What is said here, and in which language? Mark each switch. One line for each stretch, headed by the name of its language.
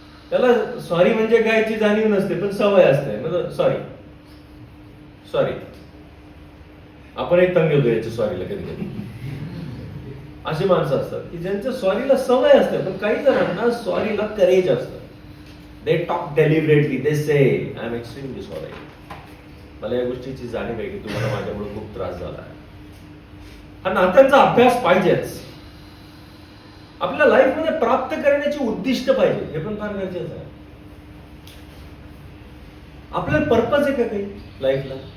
Marathi: त्याला सॉरी म्हणजे कायची जाणीव नसते, पण सवय असते. म्हणजे सॉरी आपण एक तंग घेतो याच्या सॉरीला कधी कधी. अशी माणसं असतात की ज्यांच्या सॉरीला सवय असते, पण काही जणांना सॉरीला करेज असतं.
English: They talk deliberately. They say I am extremely sorry.
Marathi: मला या गोष्टीची जाणीव आहे की तुम्हाला माझ्यामुळे खूप त्रास झाला आहे. हा नात्यांचा अभ्यास पाहिजेच. आपल्या लाईफ मध्ये प्राप्त करण्याची उद्दिष्ट पाहिजे. हे पण फार गरजेचं आहे. आपल्याला पर्पज आहे का काही लाईफला?